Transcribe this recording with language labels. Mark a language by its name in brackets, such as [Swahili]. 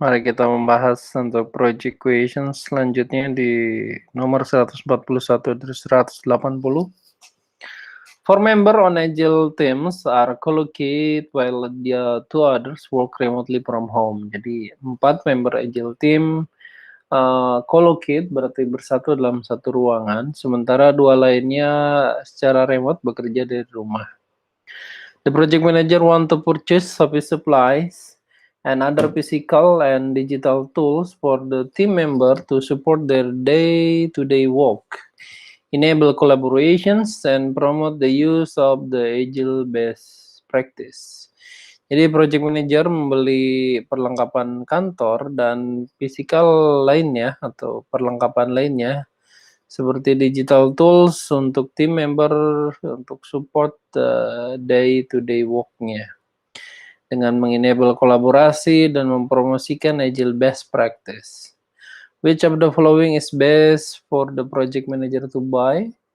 [Indonesian] Mari kita membahas untuk [English] project questions [Indonesian] selanjutnya di nomor 141 dari 180. [English] Four member on agile teams are collocated while the two others work remotely from home. [Indonesian] Jadi 4 member agile team collocate berarti bersatu dalam satu ruangan, sementara 2 lainnya secara remote bekerja dari rumah. [English] The project manager want to purchase office supplies and other physical and digital tools for the team member to support their day-to-day work, enable collaborations, and promote the use of the agile best practice. [Indonesian] Jadi project manager membeli perlengkapan kantor dan physical lainnya atau perlengkapan lainnya seperti digital tools untuk tim member untuk [English] support day-to-day work-nya [Indonesian] dengan mengenable kolaborasi dan mempromosikan agile best practice. [English] Which of the following is best for the project manager to buy?